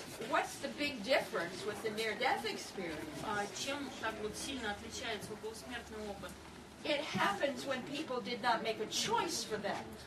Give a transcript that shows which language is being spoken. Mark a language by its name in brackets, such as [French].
[English] What's the big difference with the near-death experience? [Russian] Чем так вот сильно отличается околосмертный опыт? [English] It happens when people did not make a choice for that.